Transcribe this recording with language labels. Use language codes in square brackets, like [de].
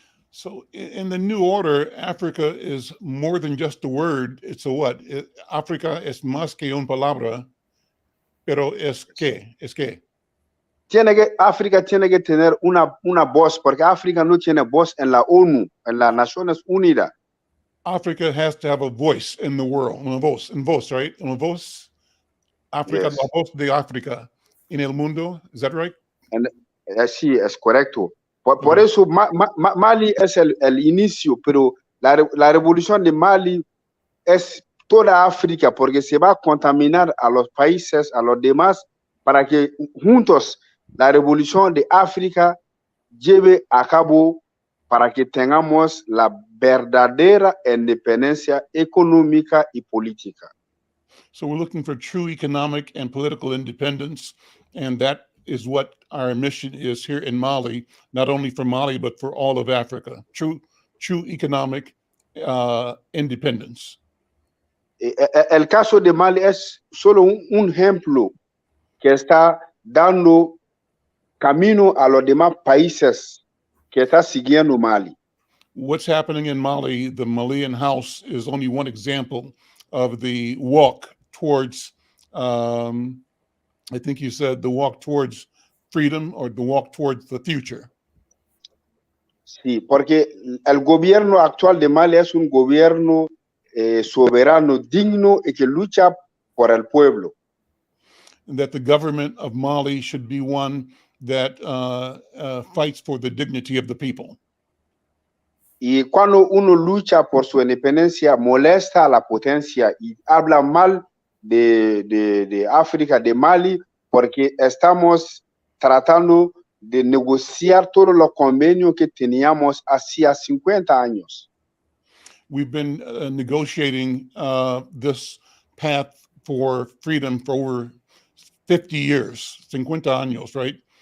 [en] So in the new order, Africa is more than just a word. It's a what? [es] África es más que una palabra, pero es que. África tiene que tener una voz, porque África no tiene voz en la ONU, en las Naciones Unidas. [en] Africa has to have a voice in the world. [es] Una voz, [en] right? [es] Una voz. África, yes. La voz de África en el mundo. [en] Is that right? [es] Sí, es correcto. Por eso Mali es el inicio, pero la revolución de Mali es toda África, porque se va a contaminar a los países, a los demás, para que juntos la revolución de África lleve a cabo para que tengamos la verdadera independencia económica y política. [en] So we're looking for true economic and political independence, and that is what our mission is here in Mali, not only for Mali, but for all of Africa. True economic independence. [es] El caso de Mali es solo un ejemplo que está dando camino a los demás países que está siguiendo Mali. [en] What's happening in Mali, the Malian House, is only one example of the walk towards, I think you said the walk towards freedom or the walk towards the future. [es] Sí, porque el gobierno actual de Mali es un gobierno soberano, digno y que lucha por el pueblo. [en] That the government of Mali should be one that fights for the dignity of the people. [es] Y cuando uno lucha por su independencia, molesta a la potencia y habla mal de África, de Mali, porque estamos tratando de negociar todos los convenios que teníamos hacía 50 años. [en] We've been negotiating this path for freedom for over 50 years, [es] 50 años, [en] right?